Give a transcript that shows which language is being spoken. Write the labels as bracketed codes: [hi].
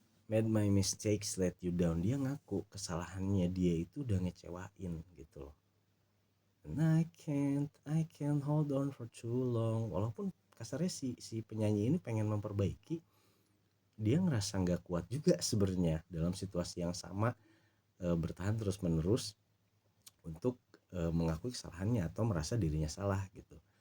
[en] Made my mistakes, let you down. [id] Dia ngaku kesalahannya dia itu udah ngecewain gitu loh. [en] And I can't hold on for too long. [id] Walaupun kasarnya si penyanyi ini pengen memperbaiki, dia ngerasa nggak kuat juga sebenarnya dalam situasi yang sama, bertahan terus menerus untuk mengakui kesalahannya atau merasa dirinya salah gitu.